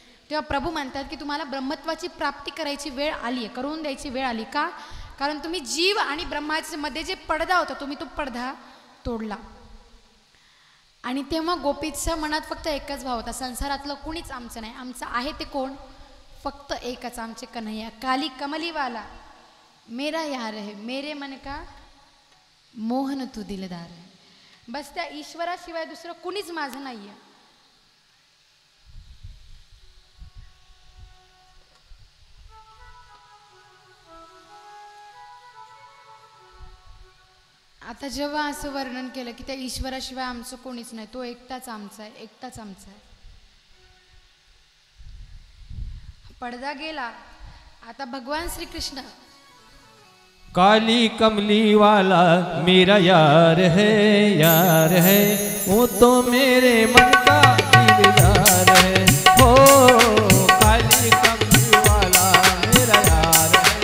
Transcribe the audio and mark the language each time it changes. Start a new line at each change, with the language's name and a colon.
Marathi: तेव्हा प्रभू म्हणतात की तुम्हाला ब्रह्मत्वाची प्राप्ती करायची वेळ आली आहे, करून द्यायची वेळ आली. का? कारण तुम्ही जीव आणि ब्रह्माच्या मध्ये जे पडदा होता, तुम्ही तो पडदा तोडला. आणि तेव्हा गोपीच्या मनात फक्त एकच भाव होता, संसारातलं कुणीच आमचं नाही, आमचं आहे ते कोण, फक्त एकच आमचे कन्हैया.
Hindi: काली कमलीवाला मेरा यार है, मेरे मन का मोहन तू दिलदार है.
Marathi: बस त्या ईश्वराशिवाय दुसरं कुणीच माझं नाही आहे. आता जेव्हा असं वर्णन केलं की त्या ईश्वराशिवाय आमचं कोणीच नाही, तो एकटाच आमचा आहे, एकटाच आमचा आहे. पडदा गेला, आता भगवान श्री कृष्ण.
Hindi: काली कमली वाला मेरा यार है, वो तो मेरे मन का दिलदार है. हो काली कमली वाला मेरा यार